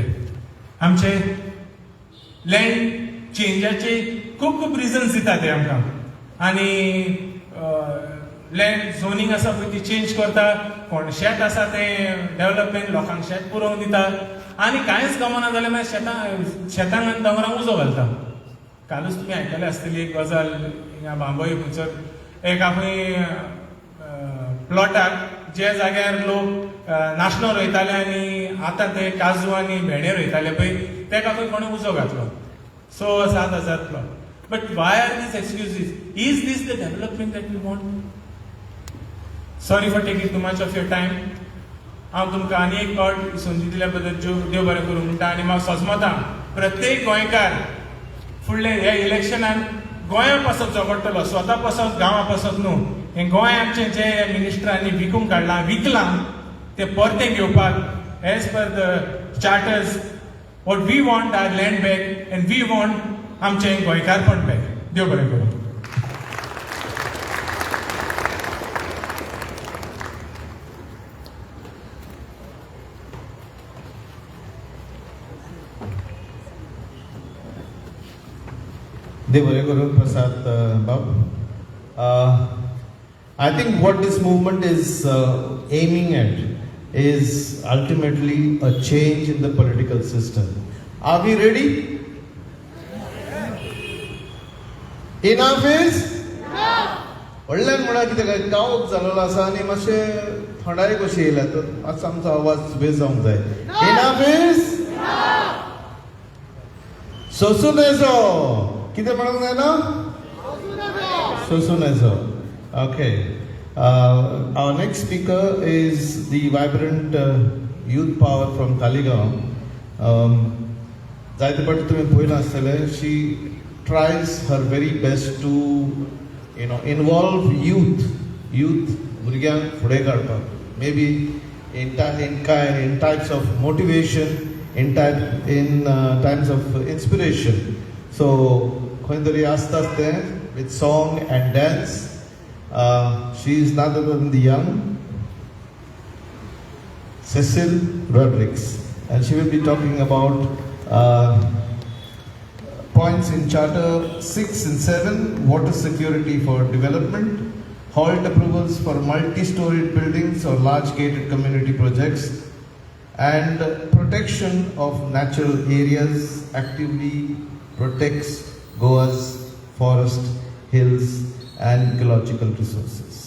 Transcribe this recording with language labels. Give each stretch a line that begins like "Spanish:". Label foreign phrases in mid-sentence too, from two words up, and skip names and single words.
Konkani: आमचे लँड चेंजाचे खूब खूब रिजन्स दितात ते आमकां आनी
English: land zoning
Konkani: आसा पळय ती चेंज करता, कोण शेत आसा तें डेव्हलपमेंट लोकांक शेत पुरोवन दिता आनी कांयच गमना जाल्यार मागीर शेतांक आनी दोंगरांक उजो घालता. कालूच तुमी आयकले आसतली एक गजाल हिंगा बांबोये खंयसर एक खंय प्लॉटाक जे जाग्यार लोक नाशणो रोयताले आनी आतां ते काजू आनी भेंडे रोयताले पळय तेका खंय कोणें उजो घातलो.
English: So 7,000 plot. But why are these excuses? Is this the development that we want? Sorry for taking too much of your time.
Konkani: हांव तुमकां आनी एक फावट संदी दिल्या बद्दल देव बरें करूं म्हणटा आनी म्हाका सोजमतां प्रत्येक गोंयकार फुडले ह्या इलेक्शनान गोंया पासत पडटलो, स्वता पासत गांवा पासत न्हू. हें गोंय आमचें जे मिनिस्टरांनी विकूंक काडलां विकलां तें परतें घेवपाक
English: as per the charters what we want our land back and we want
Konkani: आमचें गोंयकारपण back. देव बरें करूं. Dev bare karo Prasad Bab.
English: I think what this movement is aiming at is ultimately a change in the political system. Are we ready? Enough is?
Konkani: व्हडल्यान म्हणा कितें काय गांवोक जालोलो आसा आनी मातशें थंडाय कशी येयल्या तर मातसो आमचो आवाज सुबेज जावंक जाय.
English: Enough is?
Konkani: सोसूं नजो कितें म्हणूंक जाय ना? सोसूं नजो.
English: Okay. Our next speaker is the vibrant youth power from Taligaon.
Konkani: जायते फावटी तुमी पळयलां आसतलें,
English: she tries her very best to involve youth
Konkani: भुरग्यांक फुडें काडपाक.
English: Maybe in types of motivation, in times of inspiration. So
Konkani: खंय तरी आसताच तें
English: with song and dance. She is none other than the young Cecil Rodriguez, and she will be talking about points in Charter 6 and 7, water security for development, halt approvals for multi-storied buildings or large gated community projects, and protection of natural areas actively protects Goa's forest, hills, and ecological resources.